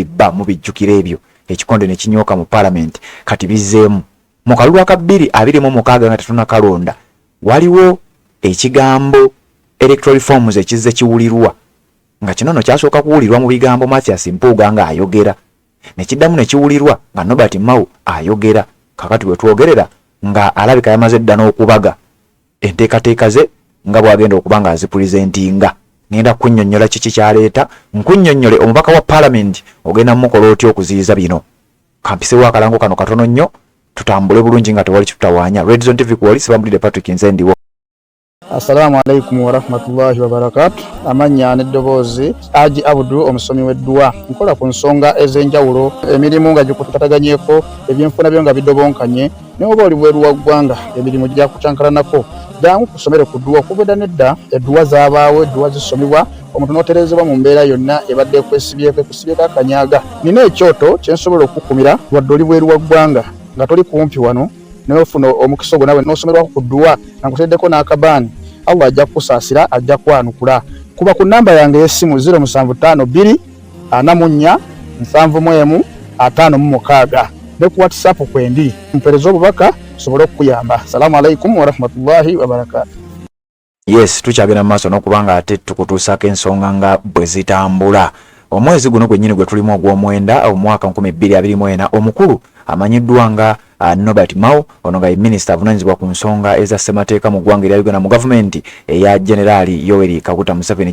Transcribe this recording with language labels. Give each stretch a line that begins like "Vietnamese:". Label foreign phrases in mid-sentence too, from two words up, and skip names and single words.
Ganda: bba mubijjukira ebyo ekikonde ne kinyooka mu Parliament kati bizzeemu mu kalulu aka 2026 nga tetunnakalonda waliwo ekigambo
English: electoral reforms
Ganda: ekizze kiwulirwa nga kino no kyasooka kuwulirwa mu bigambo Mathias Mpuuga nga ayogera ne kiddamu ne kiwulirwa nga Nobert Mao ayogera kakati bwe twogerera nga alabika yamaze dda n'okubaga enteekateeka ze nga bw'agenda okuba nga azipulizentinga. Ngenda kunnyonnyola kiki kyaleeta nkunnyonnyole omubaka wa Parliament ogenda mukola otya okuziyiza bino. Kampisewo akalango kano katono nnyo tutambule bulungi nga tewali kitutawaanya. Red Zone TV kwoli Sebambulidde Patrick nze ndiwo.
Arabic: السلام عليكم ورحمة الله وبركاته.
Ganda: Amanya n'eddoboozi Haji Abdu omusomi w'edduwa nkola ku nsonga ez'enjawulo emirimu nga gikutataganyeko ebyenfuna byo nga bidobonkanye ne oba oli bweru wa ggwanga emirimu gya kucankalanako jangu kusomere ku dduwa kubeda nedda edduwa zaabaawo edduwa zisomebwa omuntu n'oterezebwa mu mbeera yonna ebadde kwesibyeko akanyaga. Nina ekyoto kyensobola okukumira wadde oli bweru wa ggwanga nga toli kumpi wano n'ofuna omukisa ogwo nawe n'osomerwako ku dduwa nga nkuteddeko n'akabaani Allah ajja kusaasira ajja kwanukula. Kuba ku namba yange y'essimu 0752 44 71 56 ne ku WhatsApp kwendi mpereza obubaka sobole okuyamba.
Arabic: السلام عليكم ورحمة الله وبركاته.
Ganda: Yes, tukyagenda mu maaso n'okubanga ate tukutuusaako ensonga nga bwe zitambula. Omwezi guno gwennyini gwe tulimu ogw'omwenda omwaka 2024 omukulu amanyiddwa nga Norbert Mao ono nga minister avunanyizibwa ku nsonga eza ssemateeka mu ggwanga erya Uganda mu gavumenti eya Generali Yoweri Kaguta Museveni.